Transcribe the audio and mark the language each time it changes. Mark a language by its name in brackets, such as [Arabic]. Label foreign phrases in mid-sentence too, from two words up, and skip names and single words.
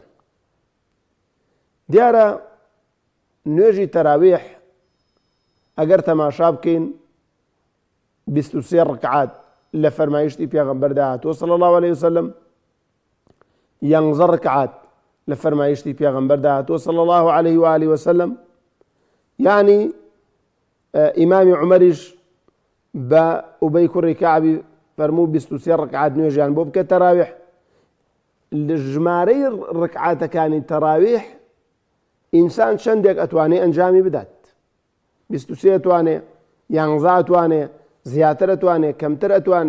[Central Kurdish] دیارە نوێژی تەراویح ئەگەر تەماشا بکەین 23 ڕکعات لە فەرمایشتی پێغەمبەردا هاتووە [Arabic] صلی الله عليه وسلم، [Central Kurdish] 11 ڕکعات لە فەرمایشتی پێغەمبەردا هاتووە [Arabic] صلی الله عليه وآله وسلم. [Central Kurdish] یعنی ئیمامی عومەریش بە ئوبەی کوڕی کەعبی فەرموو 23 ڕکعات نوێژیان بۆ بکە تەراویح. لە ژمارەی ڕکعاتەکانی تەراویح ئینسان چەندێک ئەتوانێ ئەنجامی بدات، 23 ئەتوانێ، 11 ئەتوانێ، زیاتر ئەتوانێ، کەمتر ئەتوانێ.